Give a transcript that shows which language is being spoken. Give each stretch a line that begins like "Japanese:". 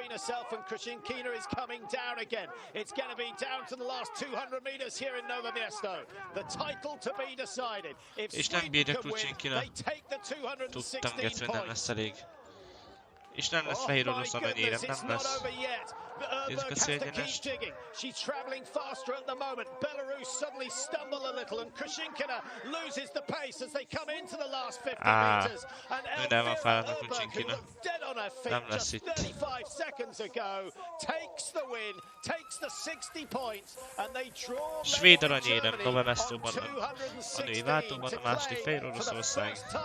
English: It's going to be down to the last 200 meters here in Nové Město. The title to be decided. If Sweden can win, they take the 216 points.
Hungarian: És nem lesz fehér orosz amennyire, nem lesz.
English: Erberg has to keep digging. She's travelling faster at the moment. Belarus suddenly stumble a little and Kucsinkina loses the pace as they come into the last 50 meters. And Elvira Erberg, who looked dead on her feet just 35 seconds ago, takes the win, takes the 60 points, and they draw
Hungarian: Svéd aranyérem Nové Městóban a női váltóban, a második fehér Oroszország.